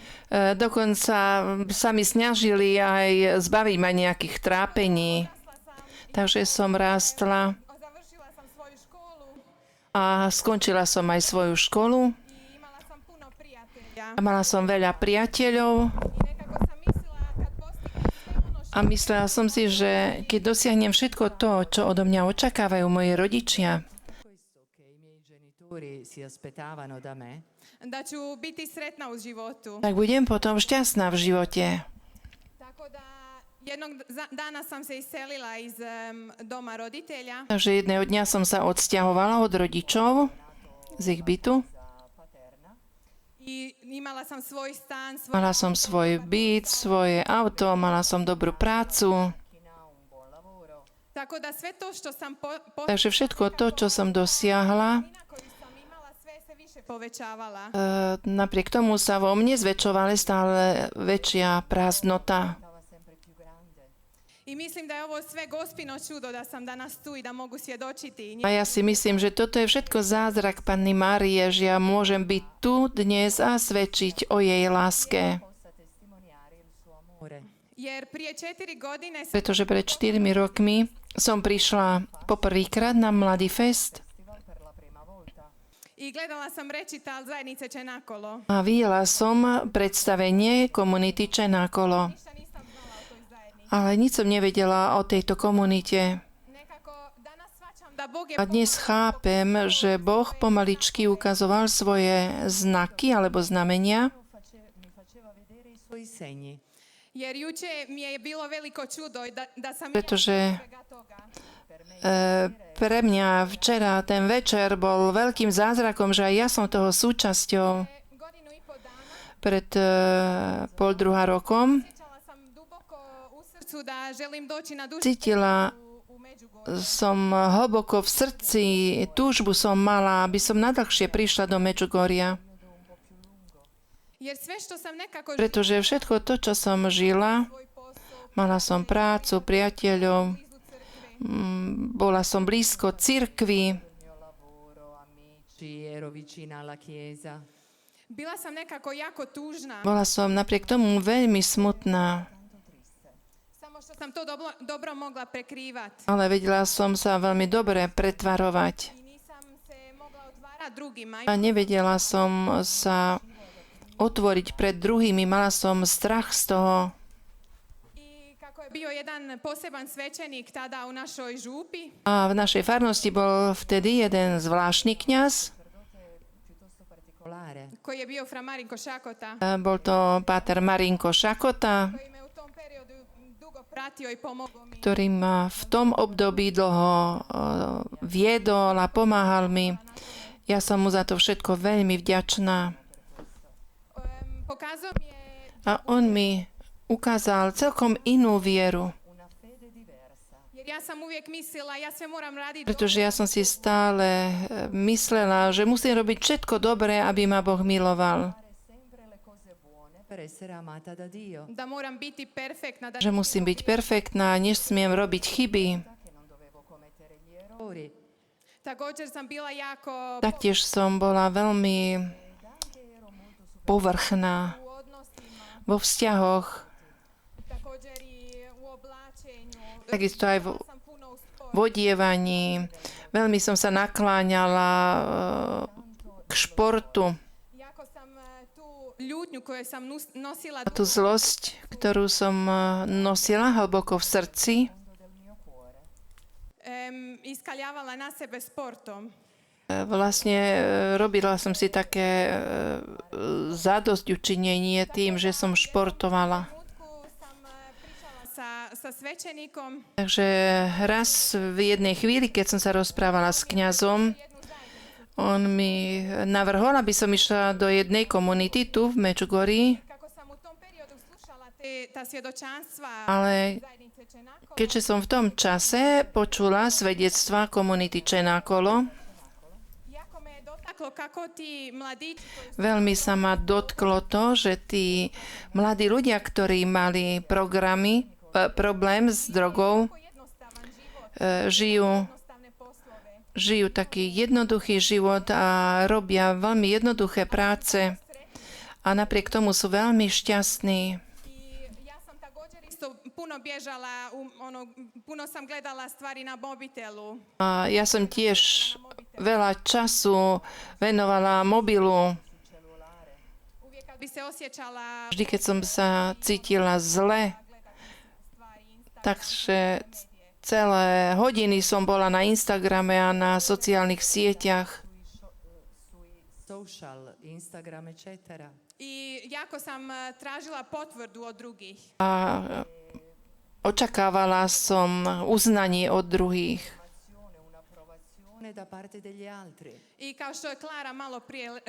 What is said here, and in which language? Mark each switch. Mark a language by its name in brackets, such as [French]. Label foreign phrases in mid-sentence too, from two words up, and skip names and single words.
[Slovak] Dokonca sa mi snažili aj zbaviť ma nejakých trápení. Takže som rástla [Croatian] završila sam svoju školu [Slovak] a skončila som aj svoju školu. [Croatian] i imala sam puno prijatelja. [Slovak] A mala som veľa priateľov [Croatian] I nekako sam mislila kad postignem sve ono [Slovak] a myslela som si, že keď dosiahnem všetko to, čo odo mňa očakávajú moji rodičia, [Italian] Questo che i miei genitori si aspettavano da me, [Croatian] da ću biti sretna u životu. [Slovak] tak budem potom šťastná v živote. [Croatian] Tako da jednog dana sam se iselila iz doma roditelja [Slovak] Takže jedného dňa som sa odsťahovala od rodičov z ich bytu. [Croatian] i imala sam svoj stan, svoj [Slovak] Mala som svoj byt, svoje auto, mala som dobrú prácu. [Croatian] tako da sve to što sam [Slovak] Takže všetko to, čo som dosiahla, [Croatian] koju sam imala, sve se više povećavala. [Slovak] napriek tomu sa vo mne zväčšovala stále väčšia prázdnota. [Croatian] I mislim da je ovo sve gospino čudo da sam danas tu i da mogu svjedočiti. [Slovak] A ja si myslím, že toto je všetko zázrak Panny Márie, že ja môžem byť tu dnes a svedčiť o jej láske. [Croatian] Jer prije 4 godine [Slovak] Pretože pred 4 rokmi som prišla poprvýkrát na Mladý fest [Croatian] i gledala sam recital zajednice Čenakolo. [Slovak] a videla som predstavenie komunity Čenákolo. [Croatian] Ništa nisam znala o toj zajednici. [Slovak] Ale nič som nevedela o tejto komunite. [Croatian] Nekako danas shvaćam da Bog je [Slovak] A dnes chápem, že Boh pomaličky ukazoval svoje znaky alebo znamenia, [Italian] mi faceva vedere i suoi segni. [Croatian] jer juče mi je bilo veliko čudo i da sam [Slovak] pretože [Croatian] svega toga. [Slovak] pre mňa včera ten večer bol veľkým zázrakom, že aj ja som toho súčasťou. [Croatian] Godinu i po dana [Slovak] Pred pol druhá rokom [Croatian] osjećala sam duboko u srcu da želim doći na dušu [Slovak] cítila [Croatian] u Međugorje. [Slovak] som hlboko v srdci, túžbu som mala, aby som nadlhšie prišla do Medžugorja. [Croatian] Jer sve što sam nekako [Slovak] Pretože všetko to, čo som žila, [Croatian] svoj posao, [Slovak] mala som prácu, priateľov, [Croatian] blizu crkve, [Slovak] bola som blízko cirkvi, [Italian] Mio lavoro, amici, ero vicina alla chiesa. [Croatian] bila sam nekako jako tužna. [Slovak] bola som napriek tomu veľmi smutná, [Croatian] Samo što sam to dobro mogla prekrivati. [Slovak] ale vedela som sa veľmi dobre pretvarovať. [Croatian] I nisam se mogla otvarati drugima. [Slovak] A nevedela som sa otvoriť pred druhými, mala som strach z toho. [Croatian] I kako je bio jedan poseban svećenik tada u našoj župi, [Slovak] A v našej farnosti bol vtedy jeden zvláštny kňaz. Particolare. [Croatian] koji je bio fra Marinko Šakota, [Slovak] Bol to páter Marinko Šakota, [Croatian] koji me u tom periodu dugo pratio i pomogao mi. [Slovak] ktorý ma v tom období dlho viedol a pomáhal mi. Ja som mu za to všetko veľmi vďačná. [Croatian] Pokazao mi je [Slovak] A on mi ukázal celkom inú vieru, [Croatian] jer ja sam uvijek mislila ja sve moram raditi [Slovak] pretože ja som si stále myslela, že musím robiť všetko dobré, aby ma Boh miloval. [Italian] Sempre le cose buone per essere amata da Dio. [Croatian] da moram biti perfektna, da [Slovak] Že musím byť perfektná, nesmiem robiť chyby. [Italian] Che non dovevo commettere gli errori. [Croatian] također sam bila jako [Slovak] Taktiež som bola veľmi povrchná [Croatian] u odnosima, [Slovak] vo vzťahoch, [Croatian] također i u oblačenju. [Slovak] takisto aj [Croatian] Sam puno u sportu. [Slovak] v odievaní. Veľmi som sa nakláňala k športu. [Croatian] Jako sam tu ljutnju koju sam nosila [Slovak] A tú zlosť, ktorú som nosila hlboko v srdci, [Croatian] iskaljavala na sebe sportom. [Slovak] vlastne robila som si také zadosťučinenie tým, že som športovala. [Croatian] trenutku sam pričala sa svećenikom [Slovak] Takže raz v jednej chvíli, keď som sa rozprávala s kňazom, on mi navrhol, aby som išla do jednej komunity tu v Medžugorí, [Croatian] kako sam u tom periodu slušala ta svjedočanstva [Slovak] ale [Croatian] zajednice Čenako. [Slovak] keďže som v tom čase počula svedectva komunity Čenákolo, [Croatian] Jako me je dotaklo kako ti mladići koji [Slovak] veľmi sa ma dotklo to, že tí mladí ľudia, ktorí mali problém s drogou, [Croatian] su jednostavan život, [Slovak] žijú [Croatian] jednostavne poslove. [Slovak] taký jednoduchý život a robia veľmi jednoduché práce a napriek tomu sú veľmi šťastní. [Croatian] I ja sam također isto puno bježala, puno sam gledala stvari na mobitelu. [Slovak] A ja som tiež veľa času venovala mobilu. [Croatian] Uvijek kad bi se osjećala [Slovak] Vždy, keď som sa cítila zle, takže celé hodiny som bola na Instagrame a na sociálnych sieťach. [English] Social, Instagram, etc. [Croatian] i jako sam tražila potvrdu od drugih. [Slovak] A očakávala som uznanie od druhých. [Italian] Da parte degli altri. [Croatian] I kao što je Klara malo prije,